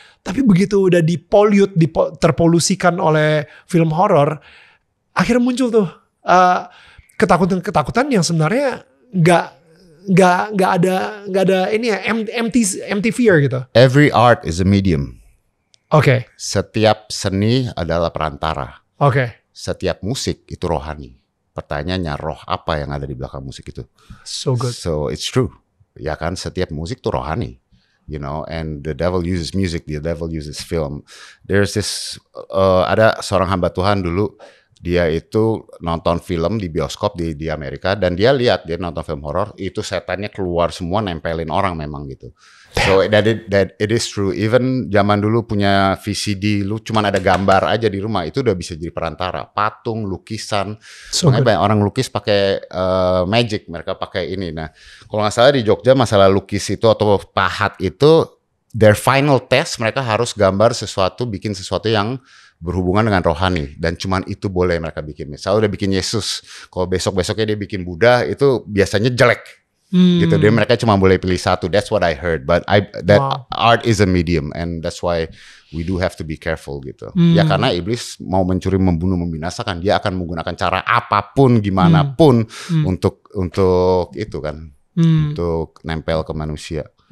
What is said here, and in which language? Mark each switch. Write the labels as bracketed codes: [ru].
[id] Tapi begitu udah terpolusikan oleh film horor, akhirnya muncul tuh ketakutan yang sebenarnya nggak ada ini ya, [en] empty fear [id] gitu. [en] Every art is a medium. [id] Oke. Setiap seni adalah perantara. Oke. Setiap musik itu rohani. Pertanyaannya, roh apa yang ada di belakang musik itu? [en] So good. So it's true. [id] Ya kan, setiap musik tuh rohani. [en] You know, and the devil uses music, the devil uses film. There's this, [id] ada seorang hamba Tuhan dulu, dia itu nonton film di bioskop di Amerika, dan dia nonton film horor, itu setannya keluar semua nempelin orang memang gitu. [en] So that it is true. Even [id] zaman dulu punya VCD, lu cuman ada gambar aja di rumah, itu udah bisa jadi perantara. Patung, lukisan. Makanya banyak orang lukis pakai magic, mereka pakai ini. Nah, kalau nggak salah di Jogja masalah lukis itu atau pahat itu, [en] their final test [id] mereka harus gambar sesuatu, bikin sesuatu yang berhubungan dengan rohani, dan cuman itu boleh mereka bikin. Misalnya udah bikin Yesus, kalau besoknya dia bikin Buddha, itu biasanya jelek. Gitu, dia mereka cuma boleh pilih satu. [en] That's what I heard, but art is a medium, and that's why we do have to be careful gitu. [id] Ya karena iblis mau mencuri, membunuh, membinasakan, dia akan menggunakan cara apapun, gimana pun untuk itu kan, untuk nempel ke manusia.